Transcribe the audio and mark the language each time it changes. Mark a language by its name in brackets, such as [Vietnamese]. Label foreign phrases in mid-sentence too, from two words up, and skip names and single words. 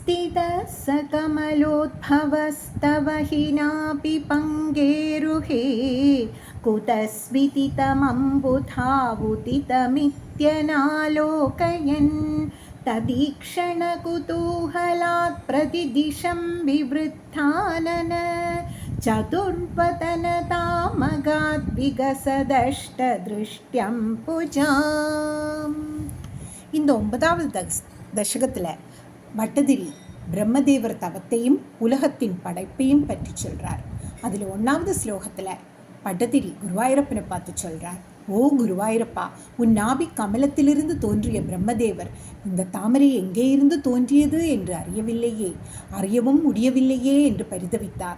[Sanskrit] स्थितः स कमलोद्भवस्तव हि नापि पङ्गेरुहे कुतस्मितितमम्बुधावुदितमित्यनालोकयन् तदीक्षणकुतूहलात् प्रतिदिशं विवृद्धानन चतुर्वदनतामगात् विगसदष्टदृष्ट्यं पुजाम्. [Tamil] இந்த 9வது தசகத்தில் பட்டதிரி பிரம்மதேவர் தவத்தையும் உலகத்தின் படைப்பையும் பற்றி சொல்கிறார். அதில் 1வது ஸ்லோகத்தில் பட்டதிரி குருவாயூரப்பனை பார்த்து சொல்கிறார், ஓ குருவாயூரப்பா, உன் நாபி கமலத்திலிருந்து தோன்றிய பிரம்மதேவர் இந்த தாமரை எங்கே இருந்து தோன்றியது என்று அறியவும் முடியவில்லையே என்று பரிதவித்தார்.